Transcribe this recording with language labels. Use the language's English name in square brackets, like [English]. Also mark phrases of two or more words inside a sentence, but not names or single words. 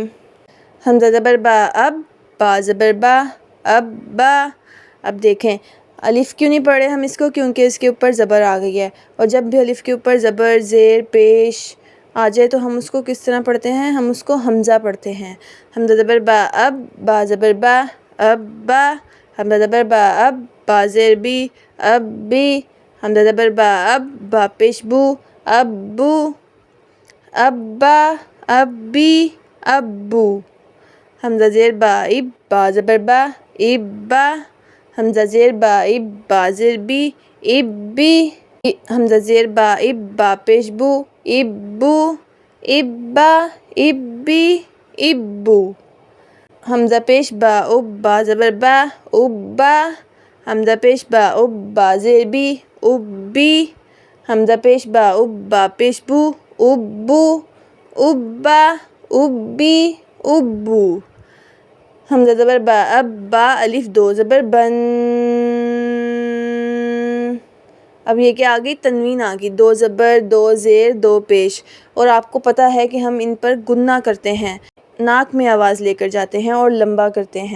[Urdu] حمزہ زبر با اب، با زبر با اب با۔ اب دیکھیں الف کیوں نہیں پڑھ رہے ہم اس کو؟ کیونکہ اس کے اوپر زبر آ گئی ہے، اور جب بھی الف کے اوپر زبر زیر پیش آ جائے تو ہم اس کو کس طرح پڑھتے ہیں؟ ہم اس کو حمزہ پڑھتے ہیں۔ حمزہ زبر با اب، با زبر با اب با۔ حمزہ زبر با اب، با زیر بی اب بی۔ حمزہ زبر با اب، با پیش بو اب بو۔ ابا ابی ابو۔ حمزہ زیر با اب، با زبر با اب با۔ حمزہ زیر با اب، با زیر بی اب بی۔ حمزہ زیر با اب، با پیش بو اب بو۔ ابا ابی ابو۔ حمزہ پیش با اب، با زبر با اب با۔ حمزہ پیش با اب، با زیر بی اب بی۔ حمزہ پیش با اب، با پیش بو اب بو۔ ابا ابی ابو۔ حمزہ زبر با اب، با الف 2 زبر بن۔ اب یہ کیا آ گئی؟ تنوین آ گئی، 2 زبر 2 زیر 2 پیش، اور آپ کو پتہ ہے کہ ہم ان پر گننا کرتے ہیں، ناک میں آواز لے کر جاتے ہیں اور لمبا کرتے ہیں۔